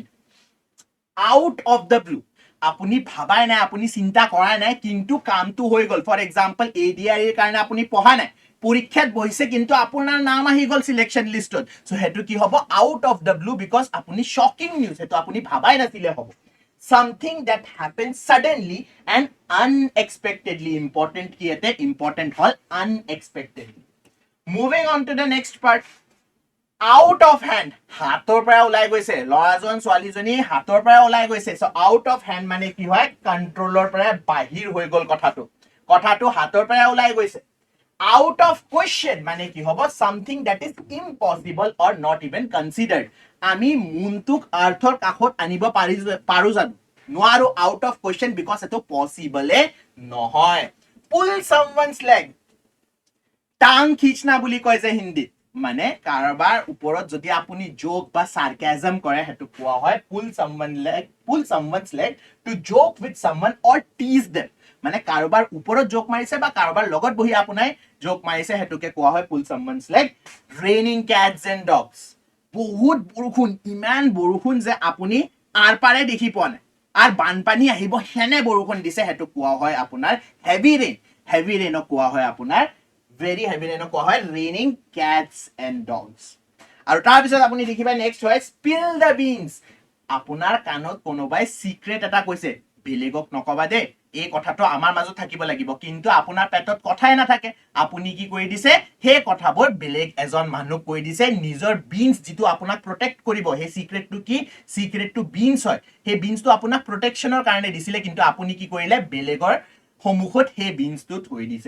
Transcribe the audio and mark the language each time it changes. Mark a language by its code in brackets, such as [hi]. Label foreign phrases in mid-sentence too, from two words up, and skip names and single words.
[en] out of the blue, [as] আপুনি ভাবাই নাই, আপুনি চিন্তা কৰাই নাই, কিন্তু কামটো হৈ গ'ল। [en] for example [as] ADR কাৰণে আপুনি পঢ়া নাই, পৰীক্ষাত বহিছে কিন্তু আপোনাৰ নাম আহি গ'ল সিলেকশ্যন লিষ্টত, সো সেইটো কি হ'ব [en] out of the blue, [as] বিকজ আপুনি [en] shocking news, [as] সেইটো আপুনি ভাবাই নাছিলে হ'ব। [en] something that happens suddenly and unexpectedly, important [as] কি ইয়াতে [en] important হ'ল unexpectedly. moving on to the next part, out of hand, [as] হাতৰ পৰা ওলাই গৈছে, ল'ৰাজন ছোৱালীজনী হাতৰ পৰা ওলাই গৈছে। সো [en] out of hand [as] মানে কি হয় কণ্ট্ৰলৰ পৰা বাহিৰ হৈ গ'ল কথাটো হাতৰ পৰা ওলাই গৈছে। [en] out of question [as] মানে কি হ'ব [en] something that is impossible or not even considered. [as] আমি মুনটোক আৰ্থৰ কাষত আনিব পাৰো জানো? নোৱাৰো, [en] out of question, [as] বিকজ এইটো পসিবলে নহয়। [en] pull someone's leg, [hi] टांग खींचना [as] বুলি কয় যে হিন্দীত, মানে কাৰোবাৰ ওপৰত যদি আপুনি জোক বা সাৰ্কাজম কৰে সেইটো কোৱা হয় [en] pull someone's leg to joke with someone or tease them. [as] মানে কাৰোবাৰ ওপৰত জোক মাৰিছে বা কাৰোবাৰ লগত বহি আপোনাৰ জোক মাৰিছে, সেইটোকে কোৱা হয় [en] pull someone's leg. raining cats and dogs, [as] বহুত বৰষুণ, ইমান বৰষুণ যে আপুনি আৰ পাৰে দেখি পোৱা নাই, আৰু বানপানী আহিব হেনে বৰষুণ দিছে, সেইটো কোৱা হয় আপোনাৰ হেভি ৰেইনক কোৱা হয় আপোনাৰ [en] very heavy rain [as] কোৱা হয় [en] raining cats and dogs। [as] আৰু তাৰ পিছত আপুনি দেখিবা নেক্সট হয় [en] spill the beans, [as] আপোনাৰ কাণত কোনোবাই সিক্ৰেট এটা কৈছে, বেলেগক নকবা দে, এই কথাটো আমাৰ মাজত থাকিব লাগিব, কিন্তু আপোনাৰ পেটত কথাই নাথাকে, আপুনি কি কৰি দিছে সেই কথাবোৰ বেলেগ এজন মানুহক কৈ দিছে। নিজৰ বিনছ যিটো আপোনাক প্ৰটেক্ট কৰিব, সেই সিক্ৰেটটো কি, সিক্ৰেটটো বিনছ হয়, সেই বিনছটো আপোনাক প্ৰটেকশ্যনৰ কাৰণে দিছিলে, কিন্তু আপুনি কি কৰিলে বেলেগৰ সন্মুখত সেই বিনছটো থৈ দিছে।